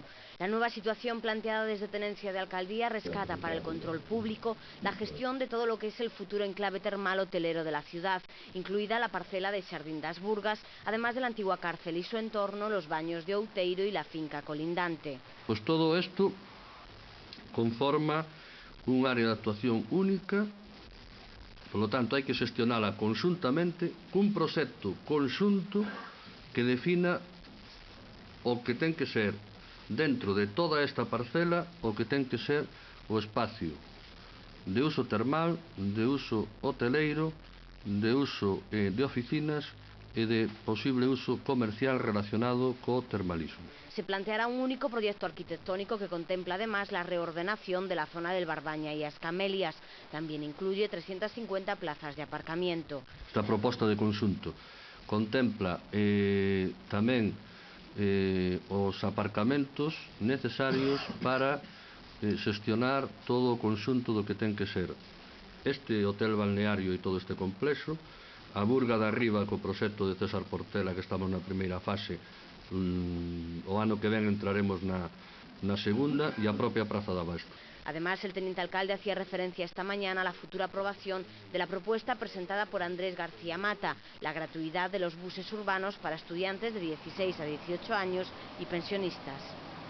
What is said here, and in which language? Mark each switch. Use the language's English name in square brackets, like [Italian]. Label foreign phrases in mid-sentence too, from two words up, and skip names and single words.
[Spanish] La nueva situación planteada desde Tenencia de Alcaldía rescata para el control público la gestión de todo lo que es el futuro enclave termal hotelero de la ciudad, incluida la parcela de Xardín das Burgas, además de la antigua cárcel y su entorno, los baños de Outeiro y la finca colindante. Pues todo esto conforma un área de actuación única. Por lo tanto, [Galician] hai que xestionala conxuntamente cun proxecto conxunto que defina o que ten que ser dentro de toda esta parcela o que ten que ser o espacio de uso termal, de uso hoteleiro, de uso de oficinas e de posible uso comercial relacionado co termalismo. [Spanish] Se planteará un único proyecto arquitectónico que contempla además la reordenación de la zona del Barbaña y As Camelias. También incluye 350 plazas de aparcamiento. [Galician] Esta proposta de conxunto contempla tamén os aparcamentos necesarios para xestionar todo o conxunto do que ten que ser este hotel balneario e todo este complexo, a Burga de Arriba co proxecto de César Portela, que estamos na primeira fase, o ano que ven entraremos na segunda, e a propia Praza de Abasto. [Spanish] Además, el teniente alcalde hacía referencia esta mañana a la futura aprobación de la propuesta presentada por Andrés García Mata, la gratuidad de los buses urbanos para estudiantes de 16 a 18 años y pensionistas.